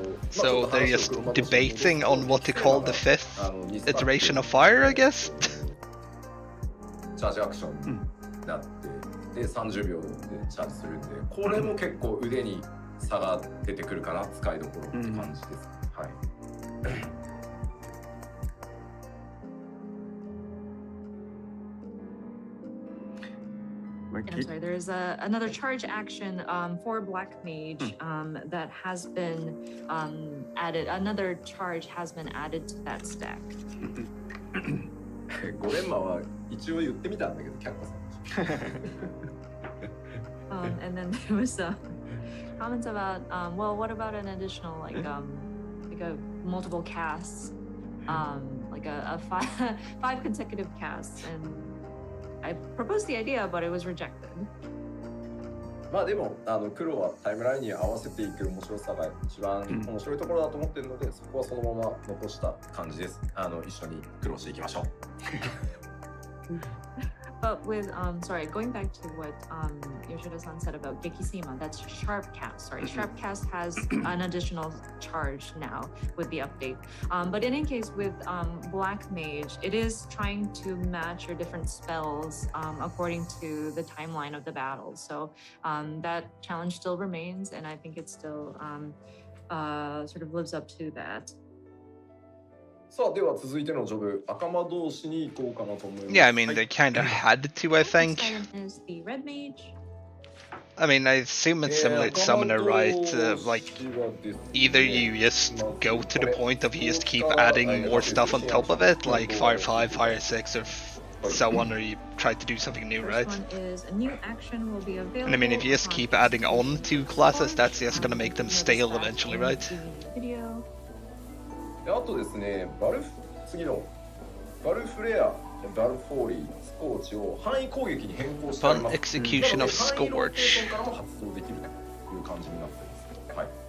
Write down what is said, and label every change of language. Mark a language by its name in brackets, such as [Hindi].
[English] So they're just debating on what to call the fifth iteration of fire, I guess. [Japanese] チャージアクションになって、で30秒でチャージするんで、これも結構腕に差が出てくるかな、使いどころって感じです。はい。 [English] And I'm sorry, there's another charge action for Black Mage that has been added. Another charge has been added to that stack. [Japanese] ゴレンマは一応言ってみたんだけど、却下されました。 [English] And then there was comments about, well, what about an additional like a multiple casts, like a five consecutive casts, and I proposed the idea, but it was rejected. [Japanese] まあでも黒はタイムラインに合わせていく面白さが一番面白いところだと思っているので、そこはそのまま残した感じです。一緒に苦労していきましょう。 [English] But with sorry, going back to what Yoshida-san said about Gekisima, that's Sharpcast. Sorry, Sharpcast has an additional charge now with the update. But in any case, with Black Mage, it is trying to match your different spells according to the timeline of the battle. So that challenge still remains, and I think it still sort of lives up to that. [Japanese] さあ、では続いてのジョブ、赤間同士に行こうかなと思います。 [English] Yeah, I mean, they kind of had to, I think. Is the Red Mage. I mean, I assume it's similar to Summoner, right? Like, either you just go to the point of you just keep adding more stuff on top of it, like Fire 5, Fire 6, or so on, or you try to do something new, right? And I mean, if you just keep adding on to classes, that's just gonna make them stale eventually, right? [Japanese] あとですね、次のバルフレア、バルフォーリー、スコーチを範囲攻撃に変更してあります。 [English] Execution of Scourge. [Japanese] からも発動できるという感じになっています。はい。